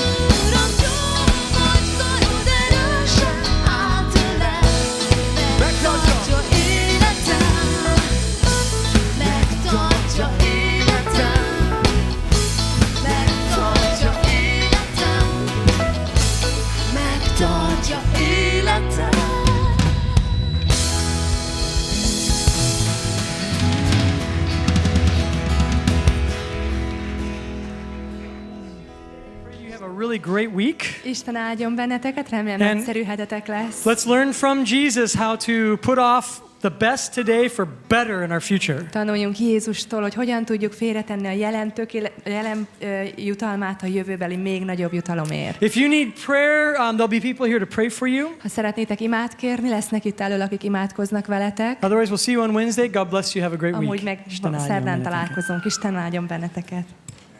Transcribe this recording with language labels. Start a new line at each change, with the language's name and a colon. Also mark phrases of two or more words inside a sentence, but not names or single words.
Hungarian: Uram, jó vagy, karod erősen átölel, megtartja életem. Megtartja életem. Megtartja életem. Megtartja életem.
English: You have a really great week.
Hungarian: Isten áldjon benneteket, remélem
English: And-
Hungarian: egyszerű hetetek lesz.
English: Let's learn from Jesus how to put off the best today for better in our future.
Hungarian: Tanuljunk Jézustól, hogy hogyan tudjuk félretenni a jelen jutalmát a jövőbeli még nagyobb jutalomért.
English: If you need prayer, there'll be people here to pray for you.
Hungarian: Ha szeretnétek imádkérni, lesznek itt elől, akik imádkoznak veletek.
English: Otherwise, we'll see you on Wednesday. God bless you. Have a great
Hungarian: Amúgy
English: week.
Hungarian: meg Isten áldjon szerdán benneteket. találkozunk. Isten áldjon benneteket.